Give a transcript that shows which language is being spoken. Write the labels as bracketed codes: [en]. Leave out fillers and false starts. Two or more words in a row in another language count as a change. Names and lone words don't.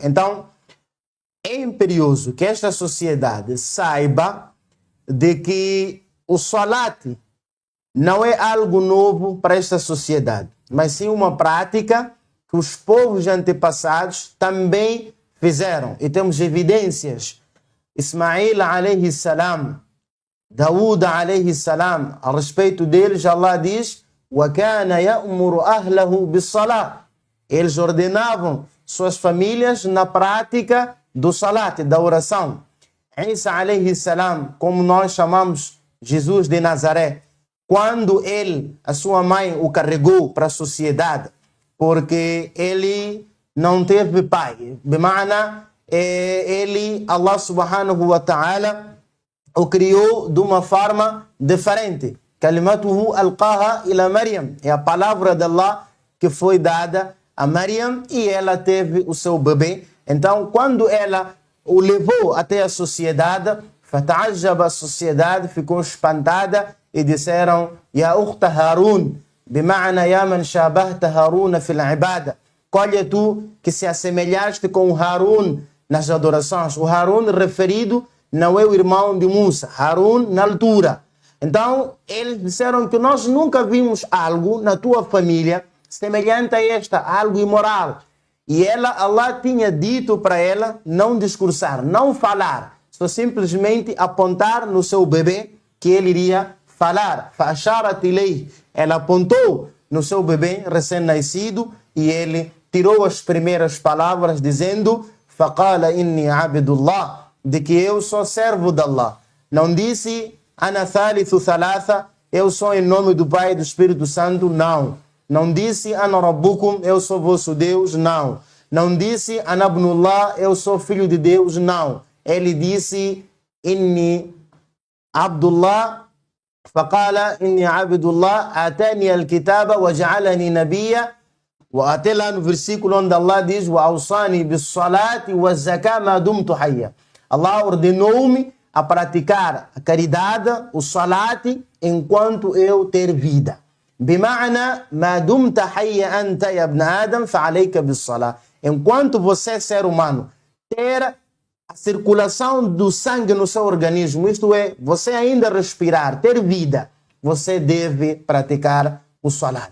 [pt] Então, é imperioso que esta sociedade saiba de que o salat não é algo novo para esta sociedade, mas sim uma prática que os povos antepassados também fizeram. E temos evidências. Ismail [ar] عليه السلام, [pt] Daúd [ar] عليه السلام, [pt] a respeito deles, Allah diz: [ar] وَكَانَ يَأْمُرُ أَهْلَهُ بِالصَّلَاةِ. [pt] Eles ordenavam suas famílias na prática do salat, da oração. [ar] عيسى عليه السلام, [pt] como nós chamamos Jesus de Nazaré, quando ele, a sua mãe, o carregou para a sociedade, porque ele não teve pai. Bima'ana, ele, [ar] الله سبحانه وتعالى, [pt] o criou de uma forma diferente. [ar] كلمته ألقاها إلى مريم. [pt] É a palavra de Allah que foi dada a Maryam e ela teve o seu bebê. Então, quando ela o levou até a sociedade, fata'ajjaba, a sociedade ficou espantada e disseram: [ar] يا أخت هارون، بمعنى يا من شابهت هارون في العبادة. [pt] Colhe tu que se assemelhaste com o Harun nas adorações. O Harun referido não é o irmão de Musa, Harun na altura. Então, eles disseram que nós nunca vimos algo na tua família semelhante a esta, algo imoral. E ela, Allah tinha dito para ela não discursar, não falar, só simplesmente apontar no seu bebê que ele iria falar. [ar] فأشارت إليه. [pt] Ela apontou no seu bebê recém-nascido e ele tirou as primeiras palavras dizendo: [ar] فقال إني عبد الله, [pt] de que eu sou servo de Allah. Não disse [ar] أنا ثالث ثلاثة, [pt] eu sou em nome do Pai e do Espírito Santo, não. Não disse [ar] أنا ربكم, [pt] eu sou vosso Deus, não. Não disse [ar] أنا ابن الله, [pt] eu sou filho de Deus, não. Ele disse [ar] إني عبد الله, فقال إني عبد الله آتاني الكتاب وجعلني نبيا. [pt] Até lá no versículo onde Allah diz: [ar] وأوصاني بالصلاة والزكاة ما دمت حيا. [pt] Allah ordenou-me a praticar a caridade, o salat, enquanto eu ter vida. [ar] بمعنى ما دمت حيا أنت يا ابن آدم فعليك بالصلاة. [pt] Enquanto você, ser humano, ter a circulação do sangue no seu organismo, isto é, você ainda respirar, ter vida, você deve praticar o salat.